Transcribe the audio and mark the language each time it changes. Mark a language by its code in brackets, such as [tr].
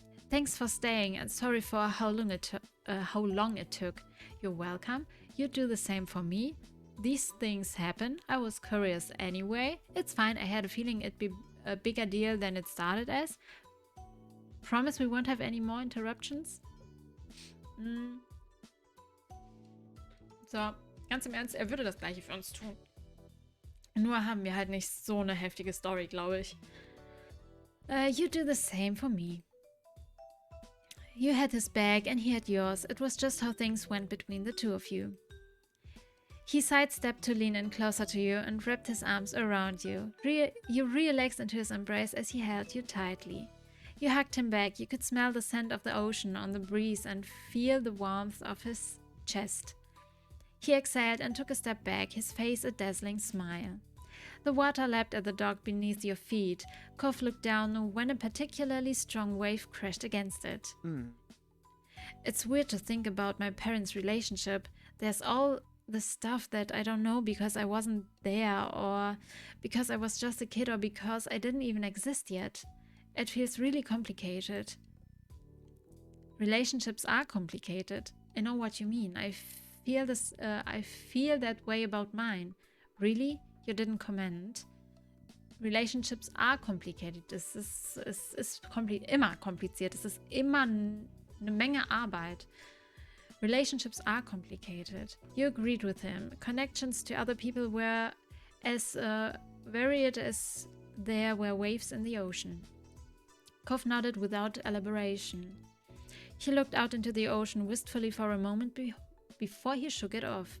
[en] Thanks for staying, and sorry for how long it took. You're welcome. You do the same for me. These things happen. I was curious anyway. It's fine. I had a feeling it'd be a bigger deal than it started as. Promise we won't have any more interruptions? [de] So, ganz im Ernst, er würde das Gleiche für uns tun. Nur haben wir halt nicht so eine heftige Story, glaube ich. [en] You do the same for me. You had his bag and he had yours. It was just how things went between the two of you. He sidestepped to lean in closer to you and wrapped his arms around you. You relaxed into his embrace as he held you tightly. You hugged him back. You could smell the scent of the ocean on the breeze and feel the warmth of his chest. He exhaled and took a step back, his face a dazzling smile. The water lapped at the dock beneath your feet. Cove looked down when a particularly strong wave crashed against it. It's weird to think about my parents' relationship. There's all the stuff that I don't know because I wasn't there, or because I was just a kid, or because I didn't even exist yet. It feels really complicated. Relationships are complicated. I know what you mean. I feel that way about mine. Really? You didn't comment? Relationships are complicated. [de] Es ist immer kompliziert. Es ist immer eine Menge Arbeit. [en] Relationships are complicated. You agreed with him. Connections to other people were as varied as there were waves in the ocean. Cove nodded without elaboration. He looked out into the ocean wistfully for a moment before he shook it off.